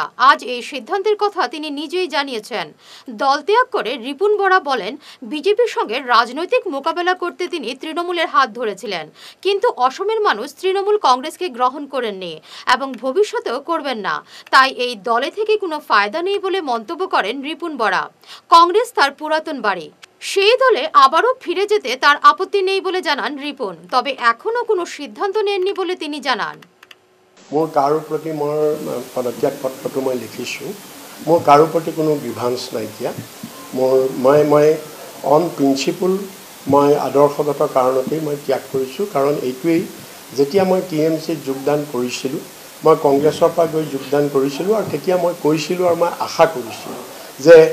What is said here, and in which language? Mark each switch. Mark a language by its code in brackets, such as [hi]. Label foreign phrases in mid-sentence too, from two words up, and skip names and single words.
[bn] আজ এই সিদ্ধান্তের কথা তিনি নিজেই জানিয়েছেন। দল ত্যাগ করে রিপুন বরা বলেন, বিজেপির সঙ্গে রাজনৈতিক মোকাবেলা করতে তিনি তৃণমূলের হাত ধরেছিলেন, কিন্তু অসমের মানুষ তৃণমূল কংগ্রেসকে গ্রহণ করেননি এবং ভবিষ্যতেও করবেন না। তাই এই দলে থেকে কোনো ফায়দা নেই বলে মন্তব্য করেন রিপুন বরা। কংগ্রেস তার পুরাতন বাড়ি, সেই দলে আবারও ফিরে যেতে তার আপত্তি নেই বলে জানান রিপুন। তবে এখনো কোনো সিদ্ধান্ত নেননি বলে তিনি জানান। [as] মোৰ কাৰো প্ৰতি মোৰ পদত্যাগ পত্ৰটো মই লিখিছোঁ। মোৰ কাৰো প্ৰতি কোনো গ্ৰিভান্স নাইকিয়া। মই [en] on principle [as] মই আদৰ্শগত কাৰণতেই মই ত্যাগ কৰিছোঁ। কাৰণ এইটোৱেই, যেতিয়া মই TMCত যোগদান কৰিছিলোঁ, মই কংগ্ৰেছৰ পৰা গৈ যোগদান কৰিছিলোঁ আৰু তেতিয়া মই কৈছিলোঁ আৰু মই আশা কৰিছিলোঁ যে